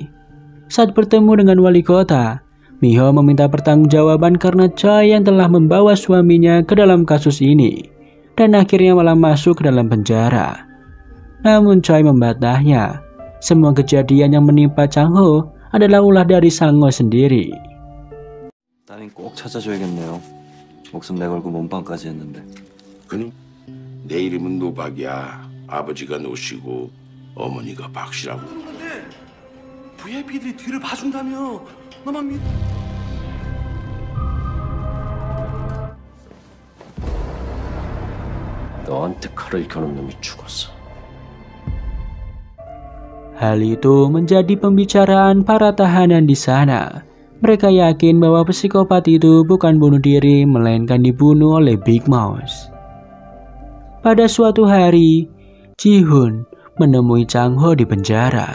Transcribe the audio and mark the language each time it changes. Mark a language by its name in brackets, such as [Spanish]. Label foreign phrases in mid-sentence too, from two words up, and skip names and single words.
[Indonesian] Saat bertemu dengan wali kota, Mi Ho meminta pertanggungjawaban karena Choi yang telah membawa suaminya ke dalam kasus ini dan akhirnya malah masuk ke dalam penjara. Namun Choi membantahnya. Semua kejadian yang menimpa Chang Ho adalah ulah dari Sang-ho sendiri. [Korean] 따님 꼭 찾아줘야겠네요. 목숨 내걸고 몸빵까지 했는데. 그럼 내 이름은 노박이야. 아버지가 노시고 어머니가 박씨라고. 근데 VIP들이 뒤를 봐준다며. 너만 믿. 너한테 칼을 겨눈 놈이 죽었어. [Indonesian] Hal itu menjadi pembicaraan para tahanan di sana. Mereka yakin bahwa psikopat itu bukan bunuh diri, melainkan dibunuh oleh Big Mouse. Pada suatu hari, Ji-hoon menemui Chang Ho di penjara.